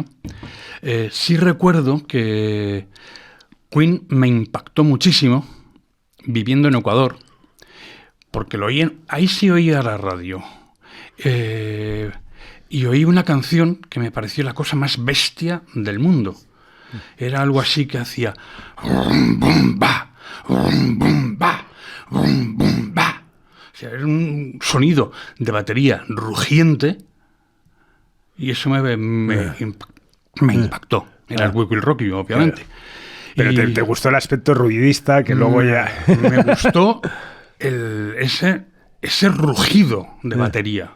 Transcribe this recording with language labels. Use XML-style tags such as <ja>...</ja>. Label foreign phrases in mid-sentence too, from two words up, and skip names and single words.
<es>Sí recuerdo que Queen me impactó muchísimo viviendo en Ecuador, porque ahí sí oía la radio. Y oí una canción que me pareció la cosa más bestia del mundo. Era algo así que hacía bum, bum, ba, bum, bum, ba, bum, bum, ba. O sea, era un sonido de batería rugiente y eso me impactó. Era el We Will Rock You, obviamente. Pero te gustó el aspecto ruidista que luego ya... Me gustó ese rugido de batería.</es>